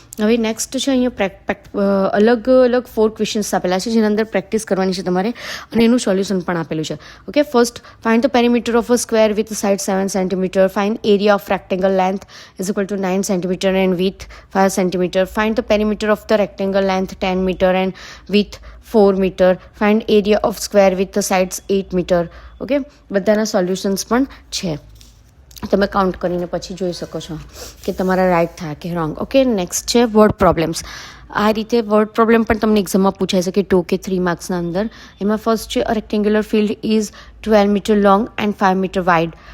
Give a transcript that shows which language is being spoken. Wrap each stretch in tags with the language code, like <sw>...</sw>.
<gu>હવે નેક્સ્ટ છે અહીંયા અલગ અલગ 4 ક્વેશ્ચન્સ આપેલા છે જેના અંદર પ્રેક્ટિસ કરવાની છે તમારે અને એનું સોલ્યુશન પણ આપેલું છે.</gu> <en>Okay, first find the perimeter of a square with side 7 centimetre. Find area of rectangle length is equal to 9 centimetre and with 5 centimetre. Find the perimeter of the rectangle length 10 meter and width 4 meter. Find area of square with the sides 8 meter.</en> <gu>Okay, બધાના solutions પણ છે, તમે count કરીને પછી જોઈ શકો છો કે તમારા રાઈટ થાય કે રોંગ. ઓકે, નેક્સ્ટ છે વર્ડ પ્રોબ્લેમ્સ. આ રીતે વર્ડ પ્રોબ્લેમ પણ તમને એક્ઝામમાં પૂછાઈ શકે 2 કે 3 માર્ક્સના અંદર. એમાં ફર્સ્ટ છે</gu> <en>A rectangular field is 12 metre long and 5 metre wide.</en>